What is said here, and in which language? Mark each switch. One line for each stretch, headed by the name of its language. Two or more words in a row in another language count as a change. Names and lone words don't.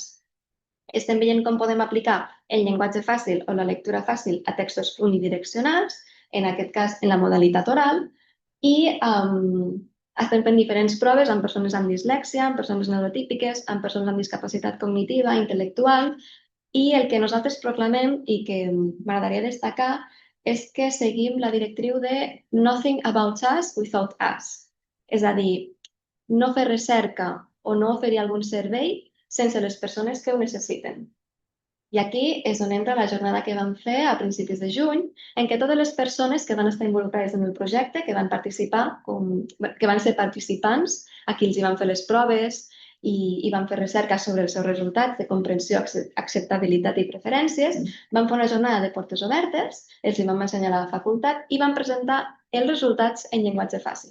Catalan: Estem veient com podem aplicar el llenguatge fàcil o la lectura fàcil a textos unidireccionals, en aquest cas en la modalitat oral, i estem fent diferents proves amb persones amb dislèxia, amb persones neurotípiques, amb persones amb discapacitat cognitiva, intel·lectual, i el que nosaltres proclamem i que m'agradaria destacar és que seguim la directriu de
English: nothing about us without us.
Catalan: És a dir, no fer recerca o no oferir algun servei sense les persones que ho necessiten. I aquí és on entra la jornada que vam fer a principis de juny, en què totes les persones que van estar involucrades en el projecte, que van participar, que van ser participants, a qui els hi van fer les proves i van fer recerca sobre els seus resultats de comprensió, acceptabilitat i preferències, van fer una jornada de portes obertes, els hi vam ensenyar a la facultat i van presentar els resultats en llenguatge fàcil.